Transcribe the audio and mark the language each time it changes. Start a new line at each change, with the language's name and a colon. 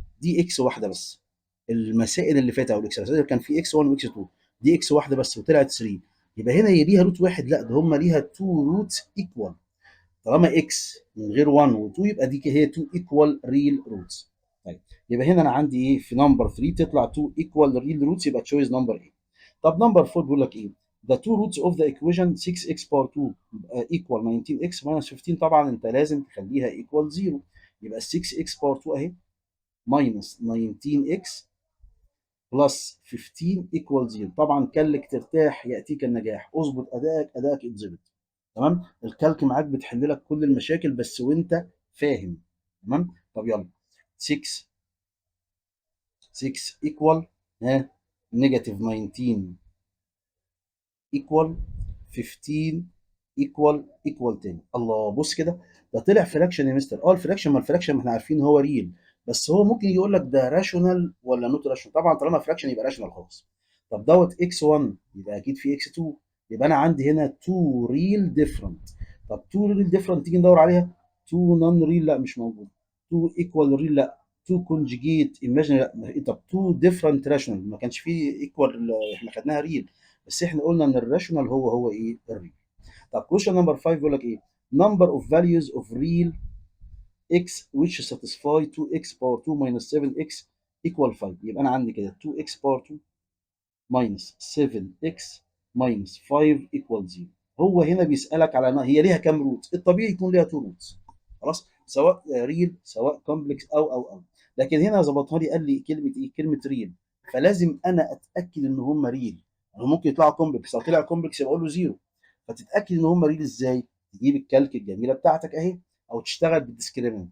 Arabic: دي اكس واحده بس، المسائل اللي فاتت او الاكسرسايز اللي كان فيه اكس 1 واكس 2، دي اكس واحده بس وطلعت 3. يبقى هنا هي ليها روت واحد؟ لا، ده هم ليها
English: Two roots equal.
Arabic: طالما اكس من غير 1 و2 يبقى دي هي
English: 2 equal real roots.
Arabic: طيب يبقى هنا انا عندي ايه في نمبر 3 تطلع
English: 2 equal real roots,
Arabic: يبقى تشويز نمبر ايه. طب نمبر 4 بيقول لك ايه؟
English: The two roots of the equation 6x power 2 equal 19x minus 15.
Arabic: طبعا انت لازم تخليها equal 0. يبقى 6x power 2 اهي minus 19x بلس 15 equal 0. طبعا كلك ترتاح ياتيك النجاح، اظبط ادائك يتظبط. تمام. الكالك معاك بتحل لك كل المشاكل بس وانت فاهم. تمام. طب يلا 6 6 equal ها نيجاتيف 19 equal 15 equal 10. الله، بص كده، ده طلع فراكشن يا مستر. الفراكشن، ما الفراكشن ما احنا عارفين هو ريل، بس هو ممكن يجي يقول لك ده راشونال ولا نوت راشونال. طبعا طالما فراكشن يبقى راشونال خالص. طب دوت اكس 1 يبقى اكيد في اكس 2. يبقى انا عندي هنا 2 ريل ديفرنت. طب 2 ريل ديفرنت تيجي ندور عليها. 2 نون ريل لا مش موجود. 2 ايكوال ريل لا. 2 كونجيجيت ايماجينري لا. طب 2 ديفرنت راشونال ما كانش فيه ايكوال، احنا خدناها ريل، بس احنا قلنا ان الراشونال هو ايه الريل. طب كويشن نمبر 5 بيقول لك ايه؟
English: number of values of real x which satisfy 2x power 2 minus 7x equal 5.
Arabic: يبقى انا عندي كده 2x power 2 minus 7x minus 5 equal 0. هو هنا بيسألك على هي ليها كام روت؟ الطبيعي يكون ليها 2 روتس. خلاص، سواء ريل سواء كومبلكس او. لكن هنا ظبطها لي، قال لي كلمه ايه؟ كلمه ريل. فلازم انا اتاكد ان هم ريل. يعني ممكن يطلعوا كومبلكس، لو طلع كومبلكس يبقى اقول له 0. فتتاكد ان هم ريل ازاي؟ تجيب الكالك الجميله بتاعتك اهي، او تشتغل بالديسكريمنت.